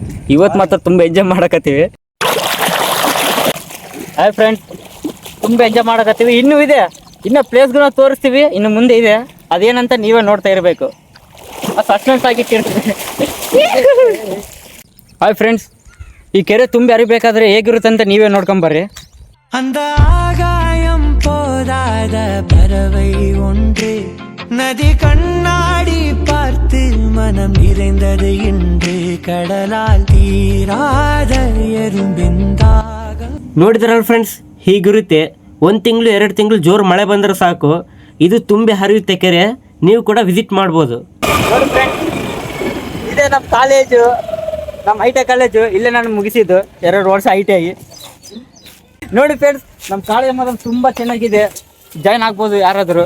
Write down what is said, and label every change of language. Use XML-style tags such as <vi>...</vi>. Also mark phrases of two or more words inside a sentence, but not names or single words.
<kn>ಇವತ್ತು ಮಾತ್ರ ತುಂಬ ಎಂಜಾಯ್ ಮಾಡಕತ್ತೀವಿ.</kn> <en>hi friends,</en> <kn>ತುಂಬ ಎಂಜಾಯ್ ಮಾಡಕತ್ತೀವಿ. ಇನ್ನೂ ಇದೆ, ಇನ್ನೂ ಪ್ಲೇಸ್ಗಳನ್ನ ತೋರಿಸ್ತೀವಿ, ಇನ್ನು ಮುಂದೆ ಇದೆ. ಅದೇನಂತ ನೀವೇ ನೋಡ್ತಾ ಇರಬೇಕು. ಸಸ್ಪೆನ್ಸ್ ಆಗಿಟ್ಟಿರ್ತೀವಿ.</kn> <en>hi friends,</en> <kn>ಈ ಕೆರೆ ತುಂಬಿ ಹರಿಬೇಕಾದ್ರೆ ಹೇಗಿರುತ್ತೆ ಅಂತ ನೀವೇ ನೋಡ್ಕೊಂಬರ್ರಿ.</kn> <ta>அந்த ஆகாயம் போதாத பறவை ஒன்று நதி கண்ணாடி பார்த்து மனம் நிறைந்தது இன்று கடலால் தீராத எறும்பிந்தாக.</ta> <kn>ನೋಡಿದ್ರಲ್ಲ ಫ್ರೆಂಡ್ಸ್, ಹೀಗಿರುತ್ತೆ. 1 ತಿಂಗಳು 2 ತಿಂಗಳು ಜೋರು ಮಳೆ ಬಂದರೆ ಸಾಕು, ಇದು ತುಂಬಿ ಹರಿಯುತ್ತೆ ಕೆರೆ. ನೀವು ಕೂಡ ವಿಸಿಟ್ ಮಾಡ್ಬೋದು. ನೋಡಿ ಫ್ರೆಂಡ್ಸ್, ಇದೇ ನಮ್ಮ ಕಾಲೇಜು, ನಮ್ಮ ಐಟೆ ಕಾಲೇಜು. ಇಲ್ಲೇ ನಾನು ಮುಗಿಸಿದ್ದು 2 ವರ್ಷ ಐಟೆ ಆಗಿ. ನೋಡಿ ಫ್ರೆಂಡ್ಸ್, ನಮ್ಮ ಕಾಲೇಜ್ ಮಾತ್ರ ತುಂಬ ಚೆನ್ನಾಗಿದೆ, ಜಾಯ್ನ್ ಆಗ್ಬೋದು ಯಾರಾದರೂ.</kn>